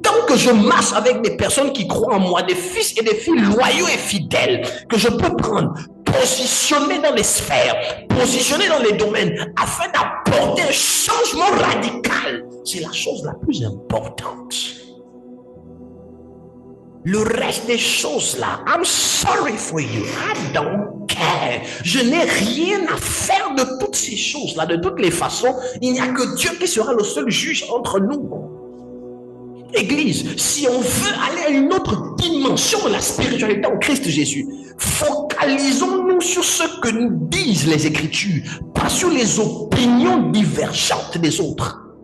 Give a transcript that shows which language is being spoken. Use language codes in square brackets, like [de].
[fr] Tant que je marche avec des personnes qui croient en moi, des fils et des filles loyaux et fidèles, que je peux prendre, positionner dans les sphères, positionner dans les domaines, afin d'apporter un changement radical. C'est la chose la plus importante. Le reste des choses là, [en] I'm sorry for you, I don't care. [fr] Je n'ai rien à faire de toutes ces choses là. De toutes les façons, il n'y a que Dieu qui sera le seul juge entre nous. Église, si on veut aller à une autre dimension de la spiritualité en Christ Jésus, focalisons-nous sur ce que nous disent les Écritures, pas sur les opinions divergentes des autres.